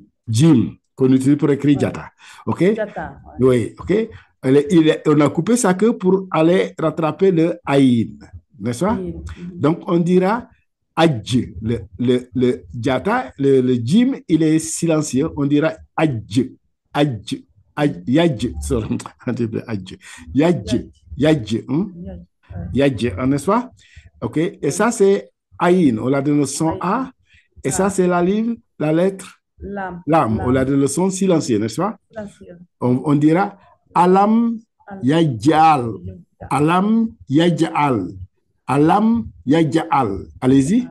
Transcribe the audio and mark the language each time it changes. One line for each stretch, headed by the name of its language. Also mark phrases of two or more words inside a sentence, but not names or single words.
French: Jim, qu'on utilise pour écrire Ouais. Jata. OK? Jata. Ouais. Oui, OK? On a coupé sa queue pour aller rattraper le Aïn, n'est-ce pas? Donc, on dira Adj. Le Jata, le Jim, il est silencieux. On dira Adj. Adj. Yadj. Sorry. Adj. Yadj. Yadj. Yadj, n'est-ce pas? OK? Et ça, c'est Aïn. On l'a donné le son A. Et ça, c'est la lettre Lam. On l'a donné le son silencieux, n'est-ce pas?
Arabic: On dira Alam Yajal. Alam Yajal. Alam Yajal.
French: Allez-y.